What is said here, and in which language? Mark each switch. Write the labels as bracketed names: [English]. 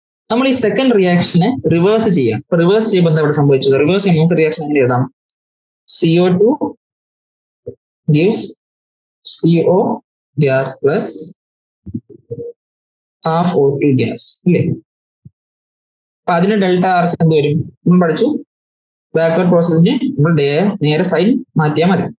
[Malayalam] നമ്മൾ ഈ second റിയാക്ഷനെ reverse ചെയ്യാം. അപ്പൊ റിവേഴ്സ് ചെയ്യുമ്പോൾ എന്താ ഇവിടെ സംഭവിച്ചത്? റിവേഴ്സ് ചെയ്യുമ്പോൾ നമുക്ക് റിയാക്ഷൻ എങ്ങനെ എഴുതാം? [English] CO2 gives CO gas plus half O2 gas അല്ലേ. [Malayalam] അപ്പൊ അതിന് ഡെൽറ്റ ആർ എച്ച് എന്ത് വരും? നമ്മൾ പഠിച്ചു ബാക്ക്വേർഡ് പ്രോസസ്സിന് നമ്മൾ നേരെ സൈൻ മാറ്റിയാൽ മതി.